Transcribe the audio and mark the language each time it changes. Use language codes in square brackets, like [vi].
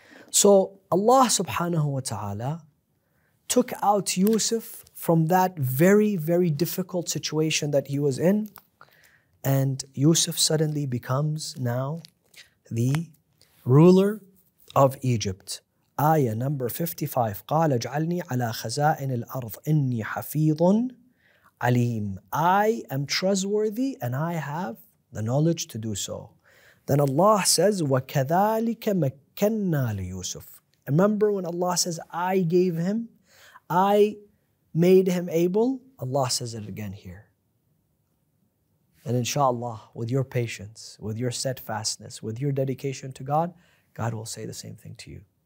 [en] So Allah subhanahu wa ta'ala took out Yusuf from that very, very difficult situation that he was in, and Yusuf suddenly becomes now the ruler of Egypt. Ayah number 55. [ar] قال اجعلني على خزائن الأرض إني حفيظ عليم. [en] I am trustworthy and I have the knowledge to do so. Then Allah says, وَكَذَلِكَ مَكَّنَّا لِيُوسُف. Remember when Allah says, I gave him, I made him able? Allah says it again here. And inshallah, with your patience, with your steadfastness, with your dedication to God, God will say the same thing to you.